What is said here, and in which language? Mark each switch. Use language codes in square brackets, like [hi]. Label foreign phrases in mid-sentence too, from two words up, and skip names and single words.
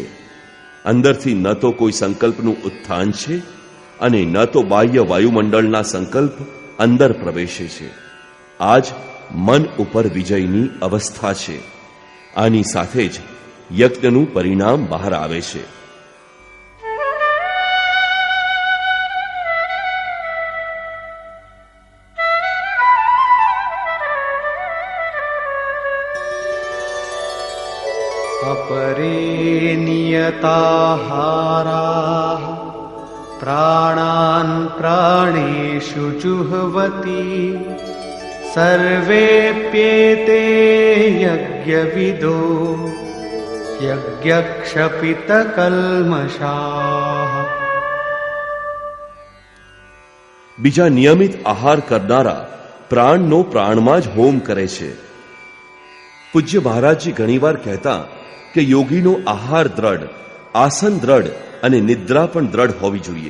[gu] અંદરથી ન તો કોઈ સંકલ્પનું ઉત્થાન છે અને ન તો બાહ્ય વાયુમંડળના સંકલ્પ અંદર પ્રવેશે છે. આ જ મન ઉપર વિજયની અવસ્થા છે. આની સાથે જ યજ્ઞનું પરિણામ બહાર આવે છે. [sa] अपरे नियताहाराः प्राणान् प्राणेषु जुह्वति सर्वेप्येते यज्ञविदो यज्ञक्षपितकल्मषाः. [gu] બીજા નિયમિત આહાર કરનારા પ્રાણનો પ્રાણમાં જ હોમ કરે છે. પૂજ્ય મહારાજજી ઘણીવાર કહેતા કે યોગીનો આહાર દ્રઢ, આસન દ્રઢ અને નિદ્રા પણ દ્રઢ હોવી જોઈએ.